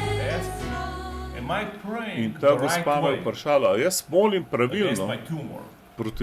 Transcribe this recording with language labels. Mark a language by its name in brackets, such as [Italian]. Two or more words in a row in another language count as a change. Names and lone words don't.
[English] Am I praying In the [Slovenian] ta [English] right [Slovenian] gospa me je [English] way [Slovenian] vprašala, jaz molim [English] against [Slovenian] pravilno [English] my tumor?